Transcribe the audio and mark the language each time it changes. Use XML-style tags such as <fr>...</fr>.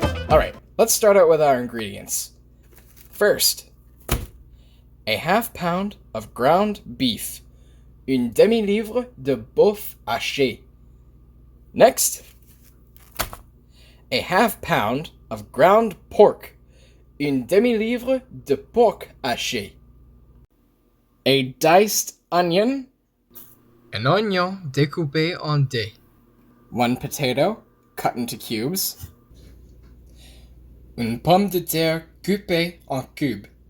<en>Alright, let's start out with our ingredients. First, a half pound of ground beef.</en> <fr>Une demi-livre de bœuf haché.</fr> <en>Next, a half pound of ground pork.</en> <fr>Une demi-livre de porc haché.</fr> <en>A diced onion.</en> <fr>Un oignon découpé en dés.</fr> <en>One potato, cut into cubes.</en> <fr>Une pomme de terre coupée en cubes.</fr>